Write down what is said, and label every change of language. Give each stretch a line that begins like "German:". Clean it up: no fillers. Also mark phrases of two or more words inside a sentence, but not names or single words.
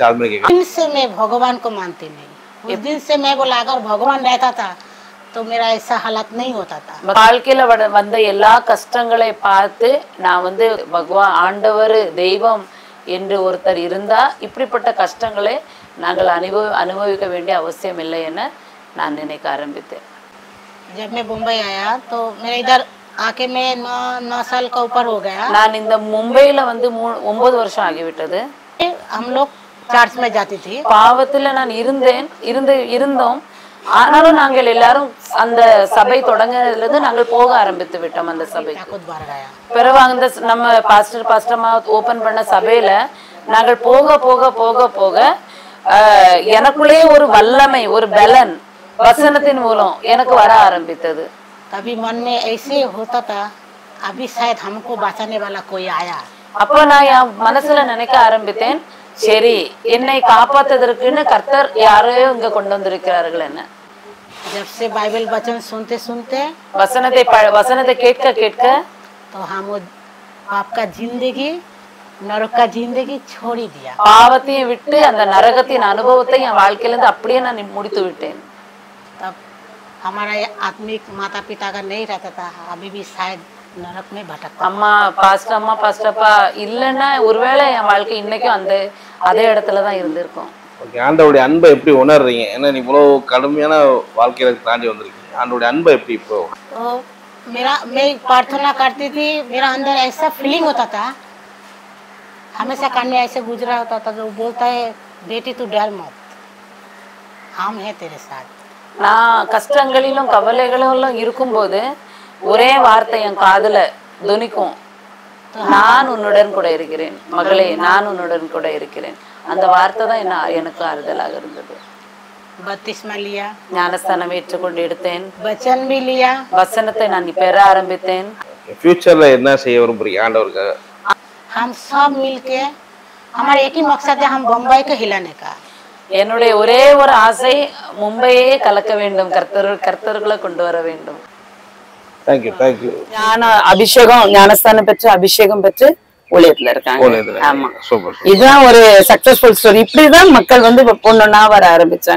Tamil: அது மாதிரி கேக்குறேன்.
Hindi: दिन से मैं भगवान को मानती नहीं. उस दिन से मैं बोला अगर भगवान रहता था तो मेरा ऐसा हालत नहीं होता था.
Tamil: வாழ்க்கையில வந்த எல்லா கஷ்டங்களை பார்த்து நான் வந்து பகவான் ஆண்டவர் தெய்வம் என்று ஒருத்தர் இருந்தா இப்படிப்பட்ட கஷ்டங்களை நாங்கள் அனுபவிக்க வேண்டிய அவசியம் இல்லை என நான் நினைக்க ஆரம்பித்தேன்.
Hindi: जब मैं मुंबई आया तो मेरे इधर आके मैं 9 साल का ऊपर हो गया.
Tamil: நான் இந்த மும்பையில வந்து 9 வருஷம் ஆகிவிட்டது.
Hindi: हम लोग चर्च में जाती थी.
Tamil: பாவத்துல நான் இருந்தோம். ஆனாலும் நாங்கள் எல்லாரும் அந்த சபை தொடங்கினதுல நாங்கள் போக ஆரம்பித்து விட்டோம் அந்த சபை. பிறகு அந்த நம்ம பாஸ்டர்மா ஓபன் பண்ண சபையில நாங்கள் போக போக போக போக எனக்குள்ளே ஒரு வல்லமை, ஒரு பலன் வசனத்தின் மூலம் எனக்கு வர ஆரம்பித்தது.
Hindi: कभी मन में ऐसे होता था अभी शायद हमको बचाने वाला कोई आया.
Tamil: அப்ப நான் என் மனசுல நினைக்க ஆரம்பித்தேன், சரி என்னை காப்பாத்துவதற்குன்னு கர்த்தர் யாரையோ இங்க கொண்டு வந்திருக்கிறார்கள் என்ன
Hindi: जब से बाइबल वचन सुनते सुनते
Tamil: வசனத்தை கேட்க கேட்க
Hindi: तो हम वो पाप का जिंदगी नरक का जिंदगी छोड़ ही दिया।
Tamil: பாவத்தையும் விட்டு அந்த நரகத்தின் அனுபவத்தை என் வாழ்க்கையில இருந்து அப்படியே நான் முடித்து விட்டேன்।
Hindi: तब हमारा ये आत्मिक माता पिता का नहीं रहता था, अभी भी शायद नरक में भटकता।
Tamil: அம்மா பாஸ்டப்பா இல்லைன்னா ஒருவேளை என் வாழ்க்கை இன்னைக்கும் அதே இடத்துல தான் இருந்திருக்கும்। ஓகே, ஆண்டவருடைய அன்பை எப்படி உணர்றீங்க? ஏன்னா நீ இவ்வளோ கடுமையான வாழ்க்கையில தாண்டி வந்திருக்கீங்க, ஆண்டவருடைய அன்பை எப்படி இப்போ?
Hindi: तो मैं प्रार्थना करती थी, मेरा अंदर ऐसा फीलिंग होता था, हमेशा कान में ऐसे गुजरा होता था, जो बोलता है बेटी तू डर मत, हम है तेरे साथ।
Tamil: நான் கஷ்டங்களிலும் கவலைகளிலும் இருக்கும்போது ஒரே வார்த்தை என் காதுல துணிக்கும், நான் உன்னுடன் கூட இருக்கிறேன் மகளே, நான் உன்னுடன் கூட இருக்கிறேன்। அந்த வார்த்தை தான் எனக்கு ஆறுதலாக இருந்தது।
Hindi: बत्तीसमा लिया,
Tamil: ஞானஸ்தானம் ஏற்றுக்கொண்டு எடுத்தேன்,
Hindi: वचन भी लिया,
Tamil: வசனத்தை நான் பெற ஆரம்பித்தேன்। ஃபியூச்சர்ல என்ன செய்ய விரும்புறீங்க ஆண்டவருக்காக?
Hindi: हम सब मिलके हमारा एक ही मकसद है, हम बम्बई को हिलाने का।
Tamil: என்னுடைய ஒரே ஒரு ஆசை மும்பையே கலக்க வேண்டும், கர்த்தர்களை கொண்டு வர வேண்டும்।
English: thank you thank you.
Tamil: ஞானஸ்தானம் பெற்று அபிஷேகம் பெற்று ஊழியத்துல இருக்காங்க। ஆமா, சூப்பர்। இதுதான் ஒரு
English: successful story.
Tamil: இப்படிதான் மக்கள் வந்து பொண்ணுன்னா வர ஆரம்பிச்சாங்க।